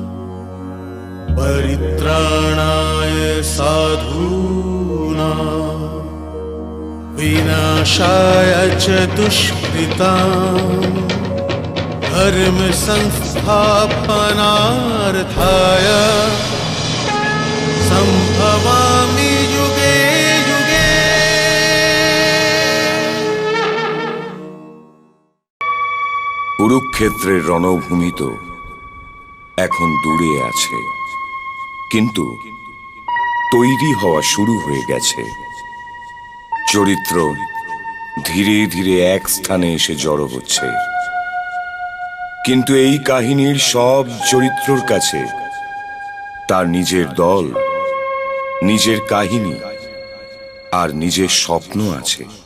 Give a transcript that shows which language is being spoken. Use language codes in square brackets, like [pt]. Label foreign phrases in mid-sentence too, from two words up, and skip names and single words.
[sa] परित्राणाय साधूनां विनाशाय च दुष्कृताम् धर्म संस्थापनार्थाय संभवामि युगे युगे। [bn] কুরুক্ষেত্রের রণভূমি তো এখন দূরে আছে, কিন্তু তৈরি হওয়া শুরু হয়ে গেছে। চরিত্র ধীরে ধীরে এক স্থানে এসে জড়ো হচ্ছে, কিন্তু এই কাহিনীর সব চরিত্রর কাছে তার নিজের দল, নিজের কাহিনী আর নিজের স্বপ্ন আছে।